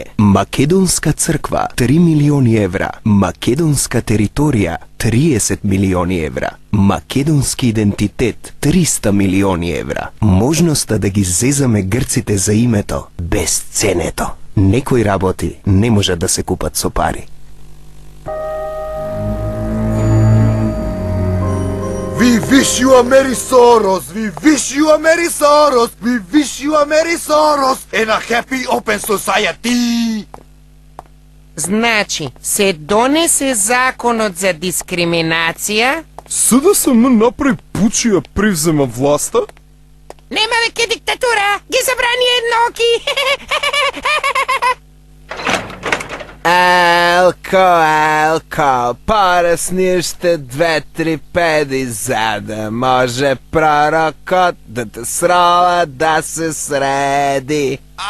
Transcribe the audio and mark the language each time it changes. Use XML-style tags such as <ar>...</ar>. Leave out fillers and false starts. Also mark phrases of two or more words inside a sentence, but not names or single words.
<mk>Македонска црква 3 милиони евра, македонска територија 30 милиони евра, македонски идентитет 300 милиони евра. Можноста да ги зезаме грците за името без ценето. Некои работи не можат да се купат со пари.</mk> <en>We wish you a Merry Soros, we wish you a Merry Soros, we wish you a Merry Soros and a happy open society.</en> <mk>Значи, се донесе законот за дискриминација? СДСМ направи пуч и ја превзема власта? Нема веќе диктатура, ги забрани едноки. Елко, порасни уште 2-3 педи, за да може пророкот да те срола да се среди.</mk>